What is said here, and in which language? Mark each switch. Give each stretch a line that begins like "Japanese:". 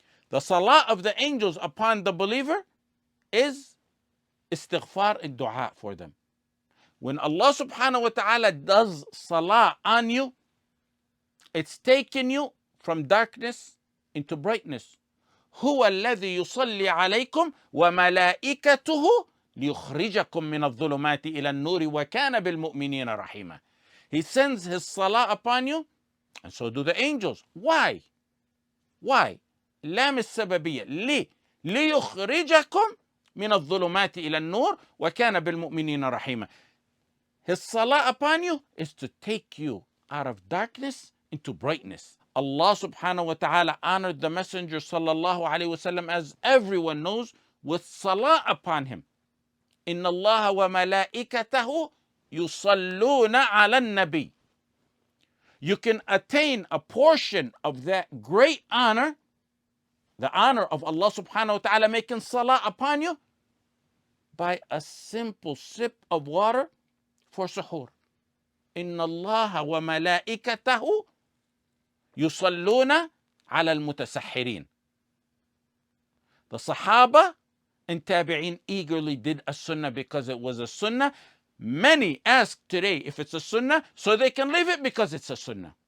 English: The salah of the angels upon the believer is istighfar and dua for them. When Allah subhanahu wa ta'ala does salah on you, it's taking you from darkness into brightness.
Arabic: هو الذي يصلي عليكم وملائكته ليخرجكم من الظلمات إلى النور وكان بالمؤمنين رحيما.
English: He sends His salah upon you, and so do the angels. Why? Why?
Arabic: لام السببية. ليخرجكم من الظلمات إلى النور وكان بالمؤمنين رحيما.
English: His salah upon you is to take you out of darkness into brightness. Allah subhanahu wa ta'ala honored the Messenger sallallahu alayhi wa sallam, as everyone knows, with salah upon him.
Arabic: إن الله وملائكته يصلون على النبي.
English: You can attain a portion of that great honor, the honor of Allah subhanahu wa ta'ala making salah upon you, by a simple sip of water for suhoor.
Arabic: إن الله وملائكته يصلون على المتسحرين.
English: The Sahaba and Tabi'een eagerly did a sunnah because it was a sunnah. Many ask today if it's a sunnah so they can leave it because it's a sunnah.